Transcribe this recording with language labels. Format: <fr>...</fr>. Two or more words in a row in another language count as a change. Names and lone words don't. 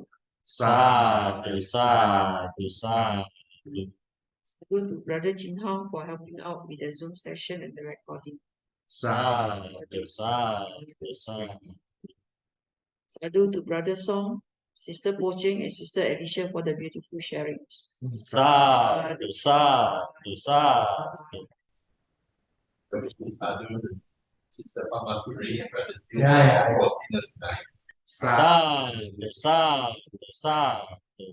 <pi>Sadhu, sadhu, sadhu.</pi> <en>Sadhu to Brother Chin Hong for helping out with the Zoom session and the recording.</en> <pi>Sadhu, sadhu, sadhu.</pi> <en>Sadhu to Brother Song, Sister Poh Cheng and Sister Alicia for the beautiful sharings.</en> <pi>Sadhu, sadhu, sadhu.</pi> <en>Sister Mama Suri and Brother Yeah. was in the sky.</en> <pi>Sadhu, sadhu, sadhu.</pi>